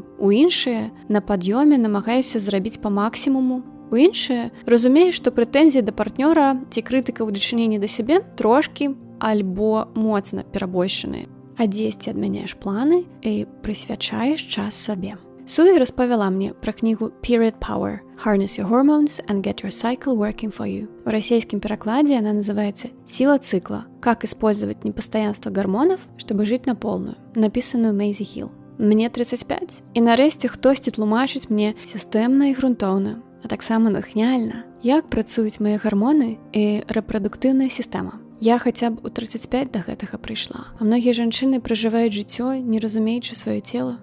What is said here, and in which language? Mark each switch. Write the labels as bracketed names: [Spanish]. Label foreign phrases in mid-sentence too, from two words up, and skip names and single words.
[Belarusian] У іншыя на пад'ёме намагаешся зрабіць па максімуму. У іншыя разумееш, што прэтэнзіі да партнёра ці крытыка ў дачыненні да сябе трошкі альбо моцна перабольшаныя. А дзесьці адмяняеш планы і прысвячаеш час сабе. Суі распавяла мне пра кнігу «Period Power. Harness your hormones and get your cycle working for you». В расійскім перакладзе [Russian] она называется «Сила цикла. Как использовать непостоянство гормонов, чтобы жить на полную», [Belarusian] написаную Мэйзі Хіл. Мне 35, і нарэшце хтосьці тлумачыць мне сістэмна і грунтоўна, а таксама натхняльна, як працуюць мае гармоны і рэпрадуктыўная сістэма. Я хаця б у 35 да гэтага прыйшла. А многія жанчыны пражываюць жыццё, не разумеючы сваё цела.